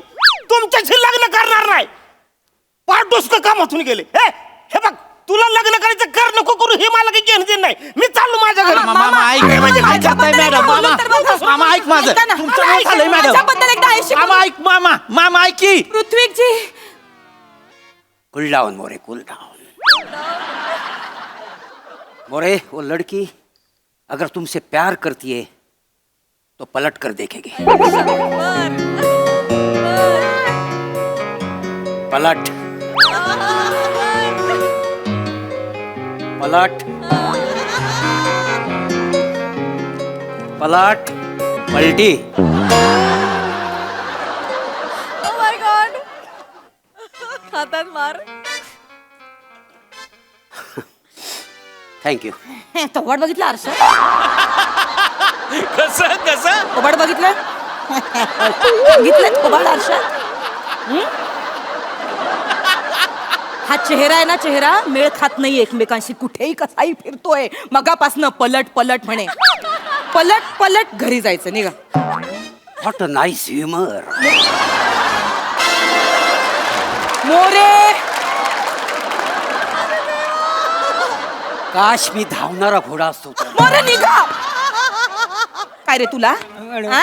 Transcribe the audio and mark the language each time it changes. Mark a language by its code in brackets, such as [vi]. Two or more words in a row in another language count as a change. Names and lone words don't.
[mr] तुमच्याशी लग्न करणार नाही. पार डोसकं कामातून गेले. हे बघ, तुला लग्न करायचं कर नको करू हे मला काही घेणं देणं नाही. मी चाललो माझ्या घरी. मामा ऐक म्हणजे काय करताय मॅडम? मामा मामा ऐक माझं. ऐका ना. तुमचं नाव झालंय मॅडम. माझ्याबद्दल एकदा ऐशी. मामा ऐक मामा ऐक की. पृथ्वीजी [en] cool down मोरे, cool down. [hi] मोरे, वो लड़की अगर तुमसे प्यार करती है तो पलट कर देखेगी. पलट पलट पलट पलटी. [en] Oh my God. [mr] हातात मार. थँक्यू. थोबाड बघितलं आरशात? कसं कसं थोबाड बघितलं? बघितलं थोबाड आरशात? हा चेहरा आहे ना, चेहरा मेळ खात नाही एकमेकांशी. कुठेही कसाही फिरतोय. मगापासनं [hi] पलट पलट [mr] म्हणे. [hi] पलट पलट [mr] घरी जायचं. निघा. [en] what a nice humour. [mr] मोरे काश मी धावणारा घोडा असतो तर. मोरे निघा. काय रे तुला हा?